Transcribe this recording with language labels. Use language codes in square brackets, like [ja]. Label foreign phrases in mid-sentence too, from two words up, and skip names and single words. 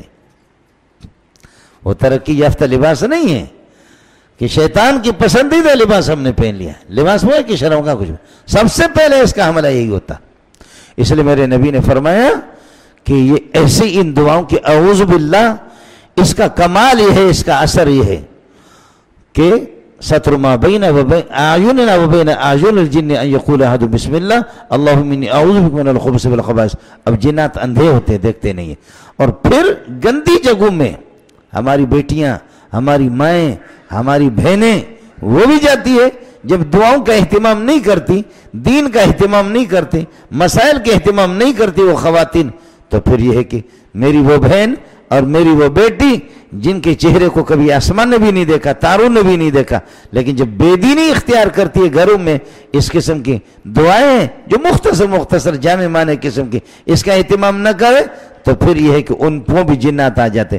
[ur] وہ ترقی یافتہ لباس نہیں ہے کہ شیطان کی پسندیدہ لباس ہم نے پہن لیا. لباس وہ ہے کہ شرمگاہ کچھ, سب سے پہلے اس کا حملہ یہی ہوتا. اس لیے میرے نبی نے فرمایا کہ یہ ایسے ان دعاؤں کی [ar] اعوذ باللہ، [ur] اس کا کمال یہ ہے، اس کا اثر یہ ہے کہ [ar] ستر ما بین اعیننا و بین اعین الجن ان یقول احد بسم اللہ اللہم انی اعوذ بک من الخبث والخبائث۔ [ur] اب جنات اندھے ہوتے، دیکھتے نہیں ہیں، اور پھر گندی جگہوں میں ہماری بیٹیاں، ہماری مائیں، ہماری بہنیں وہ بھی جاتی ہے، جب دعاؤں کا اہتمام نہیں کرتی، دین کا اہتمام نہیں کرتی، مسائل کے اہتمام نہیں کرتی وہ خواتین، تو پھر یہ ہے کہ میری وہ بہن اور میری وہ بیٹی جن کے چہرے کو کبھی آسمان نے بھی نہیں دیکھا، تاروں نے بھی نہیں دیکھا، لیکن جب بے دینی اختیار کرتی ہے گھروں میں، اس قسم کی دعائیں جو مختصر جامع معنی قسم کی، اس کا اہتمام نہ کرے تو پھر یہ ہے کہ ان کو بھی جنات آ جاتے۔